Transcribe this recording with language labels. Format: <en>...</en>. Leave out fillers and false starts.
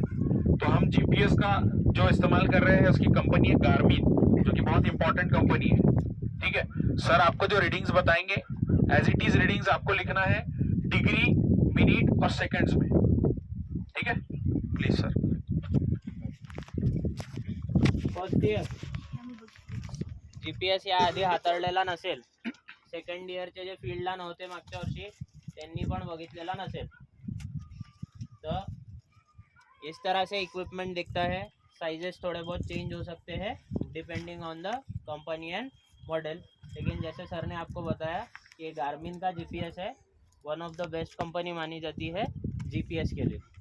<hi>तो हम जीपीएस का जो इस्तेमाल कर रहे हैं उसकी कंपनी है गार्मिन, जो कि बहुत इंपॉर्टेंट कंपनी है, ठीक है। सर आपको जो रीडिंग्स बताएंगे</hi> <en>as it is</en> <hi>रीडिंग्स आपको लिखना है डिग्री, मिनट और सेकंड्स में, ठीक है, please sir.</hi> <mr>First year GPS या आधी हाताळलेला नसेल, सेकंड इयरचे जे फील्डला नव्हते मागच्या वर्षी त्यांनी पण बघितलेला नसेल.</mr> <hi>तो इस तरह से इक्विपमेंट दिखता है. साइजेस थोड़े बहुत चेंज हो सकते हैं</hi> <en>depending on the company and model,</en> <hi>लेकिन जैसे सर ने आपको बताया कि ये गार्मिन का GPS है,</hi> <en>one of the best company</en> <hi>मानी जाती है GPS के लिए.</hi>